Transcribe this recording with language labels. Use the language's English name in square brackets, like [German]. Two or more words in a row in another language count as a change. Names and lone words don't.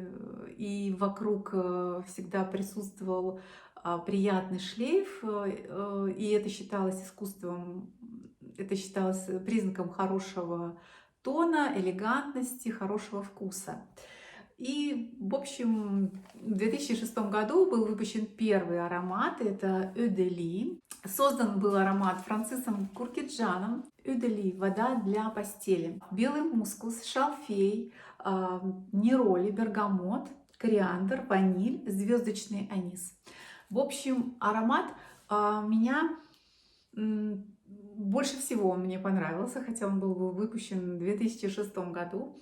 [Russian] И вокруг всегда присутствовал приятный шлейф, и это считалось искусством, это считалось признаком хорошего тона, элегантности, хорошего вкуса. И, в общем, в 2006 году был выпущен первый аромат, это Eau de Lis. Создан был аромат Францисом Куркиджаном. Eau de Lis — вода для постели. Белый мускус, шалфей, нероли, бергамот, кориандр, ваниль, звездочный анис. В общем, аромат меня больше всего мне понравился, хотя он был выпущен в 2006 году.